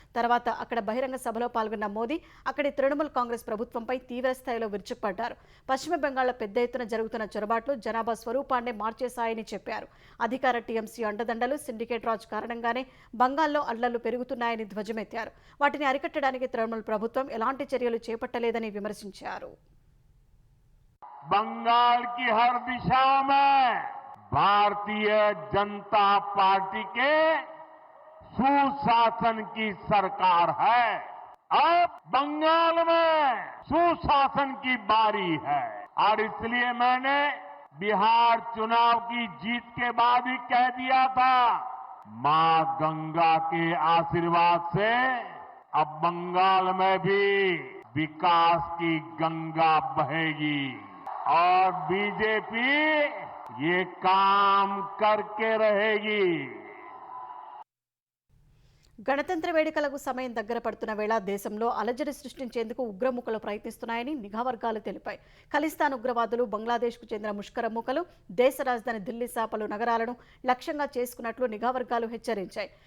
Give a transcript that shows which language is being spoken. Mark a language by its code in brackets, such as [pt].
[te] తర్వాత అక్కడ బహిరంగ సభలో పాల్గొన్న మోదీ అక్కడి తృణమూల్ కాంగ్రెస్ ప్రభుత్వంపై తీవ్రస్థాయిలో విరుచుకుపడ్డారు. పశ్చిమ బెంగాల్లో పెద్ద ఎత్తున జరుగుతున్న చొరబాట్లు జనాభా స్వరూపాన్నే మార్చేశాయని చెప్పారు. అధికార టీఎంసీ అండదండలు, సిండికేట్ రాజ్ కారణంగానే బంగాల్లో అల్లర్లు పెరుగుతున్నాయని ధ్వజమెత్తారు. వాటిని అరికట్టడానికి తృణమూల్ ప్రభుత్వం ఎలాంటి చర్యలు చేపట్టలేదని విమర్శించారు. [hi] बंगाल की हर दिशा में भारतीय जनता पार्टी के सुशासन की सरकार है. अब बंगाल में सुशासन की बारी है और इसलिए मैंने बिहार चुनाव की जीत के बाद ही कह दिया था, मां गंगा के आशीर्वाद से अब बंगाल में भी विकास की गंगा बहेगी और बीजेपी ये काम करके रहेगी. [te] గణతంత్ర వేడుకలకు సమయం దగ్గర పడుతున్న వేళ దేశంలో అలజడి సృష్టించేందుకు ఉగ్రముఖలు ప్రయత్నిస్తున్నాయని నిఘా వర్గాలు తెలిపాయి. ఖలిస్తాన్ ఉగ్రవాదులు బంగ్లాదేశ్కు చెందిన ముష్కర మూకలు దేశ రాజధాని ఢిల్లీ సహా పలు నగరాలను లక్ష్యంగా చేసుకున్నట్లు నిఘా వర్గాలు హెచ్చరించాయి.